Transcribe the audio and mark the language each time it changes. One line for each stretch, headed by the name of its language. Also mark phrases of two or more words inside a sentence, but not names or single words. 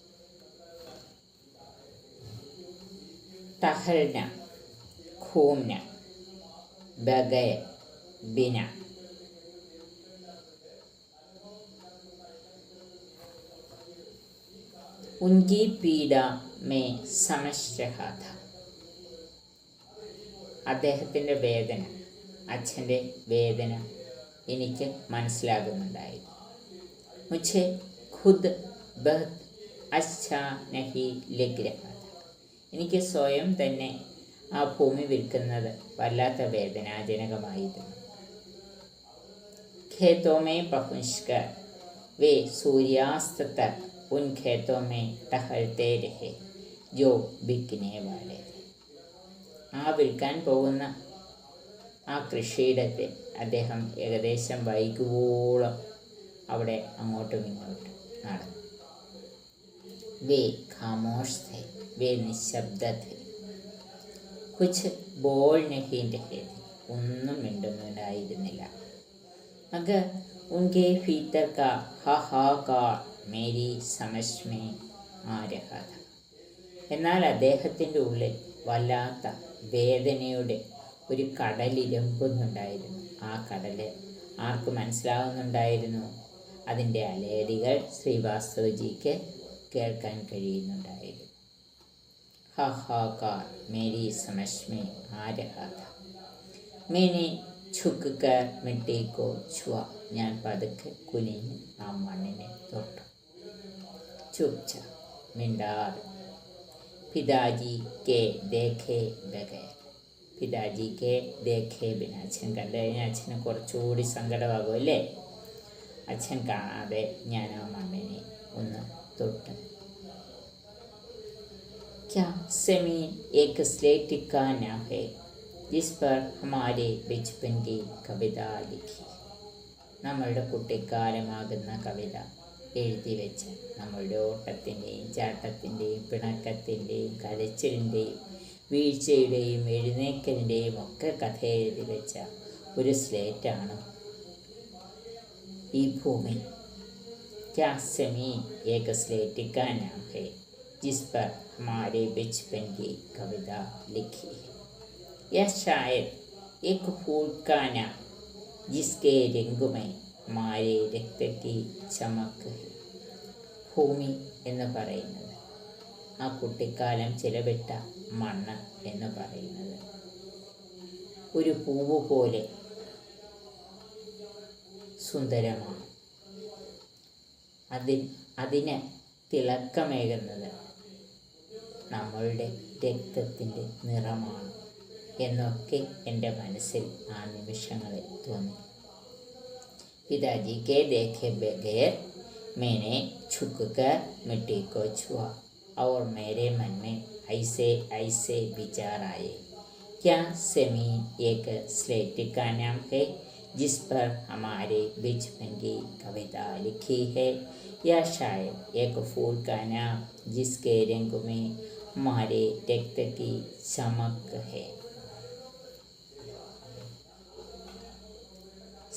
Hindi: टहलना, घूमना, बगैर, बिना। उनकी पीड़ा मैं समझ रहा था.
Malayalam: അദ്ദേഹത്തിൻ്റെ വേദന, അച്ഛൻ്റെ വേദന എനിക്ക് മനസ്സിലാകുന്നുണ്ടായിരുന്നു.
Hindi: മുझे खुद बहुत अच्छा नहीं लग रहा था.
Malayalam: എനിക്ക് സ്വയം തന്നെ ആ ഭൂമി വിൽക്കുന്നത് വല്ലാത്ത വേദനാജനകമായിരുന്നു.
Hindi: खेतों में पहुंचकर वे सूर्यास्त तक उन खेतों में टहलते रहे जो बिकने वाले थे.
Malayalam: ആ വിൽക്കാൻ പോകുന്ന ആ കൃഷിയിടത്തിൽ അദ്ദേഹം ഏകദേശം വൈകുവോളം അവിടെ അങ്ങോട്ടും ഇങ്ങോട്ടും നടന്നു.
Hindi: वे खामोश थे, वे निशब्द थे, कुछ बोल नहीं रहे थे,
Malayalam: ഒന്നും മിണ്ടുന്നുണ്ടായിരുന്നില്ല.
Hindi: मगर उनके भीतर का हाहाकार मेरी समझ में आ रहा था.
Malayalam: എന്നാൽ അദ്ദേഹത്തിൻ്റെ ഉള്ളിൽ വല്ലാത്ത വേദനയുടെ ഒരു കടലിരമ്പുന്നുണ്ടായിരുന്നു. ആ കടൽ ആർക്ക് മനസ്സിലാവുന്നുണ്ടായിരുന്നു? അതിൻ്റെ അലയടികൾ ശ്രീവാസ്തവജിക്ക് കേൾക്കാൻ കഴിയുന്നുണ്ടായിരുന്നു.
Hindi: हाहाकार मेरी समझ में आ रहा था. मैंने झुककर मिट्टी को छुआ.
Malayalam: ഞാൻ പതുക്കെ കുനിഞ്ഞ് ആ മണ്ണിനെ തൊട്ടു. ചുപ്ചാപ്പ്, മിണ്ടാതെ.
Hindi: पिताजी के देखे बगैर. पिताजी के देखे बिना.
Malayalam: അച്ഛൻ കണ്ടു കഴിഞ്ഞാൽ അച്ഛന് കുറച്ചുകൂടി സങ്കടമാകും അല്ലേ? അച്ഛൻ കാണാതെ ഞാൻ ആ മണ്ണിനെ ഒന്ന് തൊട്ട്.
Hindi: क्या ज़मीन एक स्लेट का नाम है जिस पर हमारे बचपन की കവിത लिखी.
Malayalam: നമ്മളുടെ കുട്ടിക്കാലമാകുന്ന കവിത എഴുതി വെച്ച, നമ്മളുടെ ഓട്ടത്തിൻ്റെയും ചാട്ടത്തിൻ്റെയും പിണക്കത്തിൻ്റെയും കരച്ചിലിൻ്റെയും വീഴ്ചയുടെയും എഴുന്നേക്കലിൻ്റെയും ഒക്കെ കഥ എഴുതി വെച്ച ഒരു സ്ലേറ്റാണ് ഈ ഭൂമി.
Hindi: क्या ज़मीन एक स्लेट का नाम है जिस पर हमारे बचपन की कविता लिखी है. यह शायद एक फूल का नाम जिसके रंग में हमारे रक्त की चमक है.
Malayalam: ഭൂമി എന്ന് പറയുന്നത്, ആ കുട്ടിക്കാലം ചിലവിട്ട മണ്ണ് എന്ന് പറയുന്നത് ഒരു പൂവ് പോലെ സുന്ദരമാണ്. അതിന് തിളക്കമേകുന്നത് നമ്മളുടെ രക്തത്തിൻ്റെ നിറമാണ് എന്നൊക്കെ എൻ്റെ മനസ്സിൽ ആ നിമിഷങ്ങളിൽ തോന്നി.
Hindi: पिताजी के देखे बगैर मैंने झुककर मिट्टी को छुआ और मेरे मन में ऐसे ऐसे विचार आए. क्या ज़मीन एक स्लेट का नाम है जिस पर हमारे बचपन की कविता लिखी है, या शायद एक फूल का नाम जिसके रंग में हमारे रक्त की चमक है.